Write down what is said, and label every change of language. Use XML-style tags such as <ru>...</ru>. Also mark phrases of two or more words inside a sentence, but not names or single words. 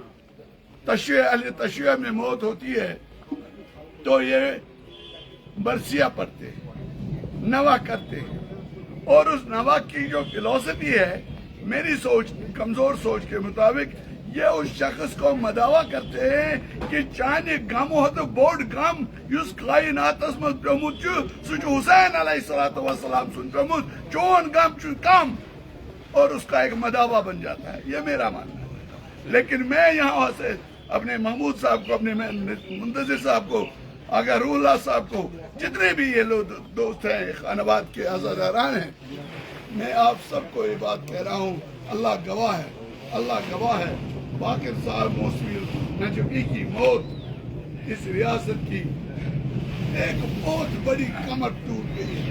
<ur>اہل تشیع میں موت ہوتی ہے تو یہ مرثیہ پڑھتے ہیں، نوا کرتے ہیں، اور اس نوا کی جو فلسفی ہے، میری سوچ، کمزور سوچ کے مطابق یہ اس شخص کو مداوا کرتے ہیں کہ</ur> <ks>چانے غم ہو تو بوڑ غم یس کائناتس مز پیومت سہ حسین علیہ السلام سن پیومت، چون غم چھ کم،</ks> <ur>اور اس کا ایک مداوا بن جاتا ہے۔ یہ میرا ماننا ہے۔ لیکن میں یہاں سے اپنے محمود صاحب کو، اپنے منتظر صاحب کو، آقا روح اللہ صاحب کو، جتنے بھی یہ لوگ دوست ہیں، خانواد کے عزاداران ہیں، میں آپ سب کو یہ بات کہہ رہا ہوں، اللہ گواہ ہے، اللہ گواہ ہے، باقر صاحب موسوی نجفی کی موت اس ریاست کی ایک بہت بڑی کمر ٹوٹ گئی ہے۔</ur>